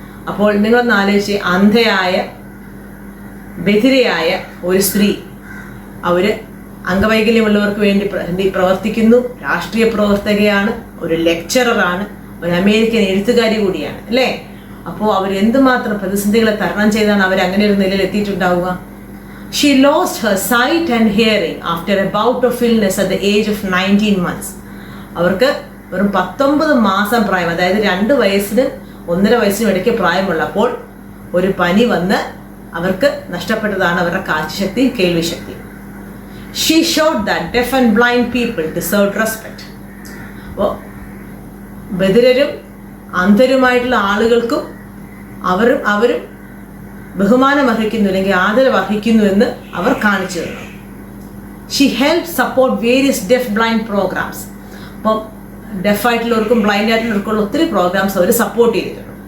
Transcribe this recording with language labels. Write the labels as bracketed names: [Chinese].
[Malayalam] അപ്പോൾ നിങ്ങളൊന്ന് ആലോചിച്ച്, അന്ധയായ, ബധിരയായ ഒരു സ്ത്രീ, അവർ അംഗവൈകല്യമുള്ളവർക്ക് വേണ്ടി പ്രവർത്തിക്കുന്നു, രാഷ്ട്രീയ പ്രവർത്തകയാണ്, ഒരു ലെക്ചററാണ്, ഒരു അമേരിക്കൻ എഴുത്തുകാരി കൂടിയാണ് അല്ലേ. അപ്പോൾ അവർ എന്തുമാത്രം പ്രതിസന്ധികളെ തരണം ചെയ്താണ് അവർ അങ്ങനെ ഒരു നിലയിൽ എത്തിയിട്ടുണ്ടാവുക. [English] She lost her sight and hearing after a bout of illness at the age of 19 months. [Malayalam] അവർക്ക് വെറും 19 മാസം പ്രായം, അതായത് 2 വയസ്സിനും 1.5 വയസ്സിനും ഇടയ്ക്ക് പ്രായമുള്ളപ്പോൾ ഒരു പനി വന്ന് അവർക്ക് നഷ്ടപ്പെട്ടതാണ് അവരുടെ കാഴ്ചശക്തിയും കേൾവി ശക്തിയും. [English] She showed that deaf and blind people deserved respect. [Malayalam] അപ്പോൾ ബധിരരും അന്ധരുമായിട്ടുള്ള ആളുകൾക്കും അവരും ബഹുമാനം അർഹിക്കുന്നു, അല്ലെങ്കിൽ ആദരവ് അർഹിക്കുന്നു എന്ന് അവർ കാണിച്ചു തന്നു. [English] She help support various deaf blind programs. [Malayalam] അപ്പം ഡെഫായിട്ടുള്ളവർക്കും ബ്ലൈൻഡ് ആയിട്ടുള്ളവർക്കുള്ള ഒത്തിരി പ്രോഗ്രാംസ് അവർ സപ്പോർട്ട് ചെയ്തിട്ടുണ്ട്.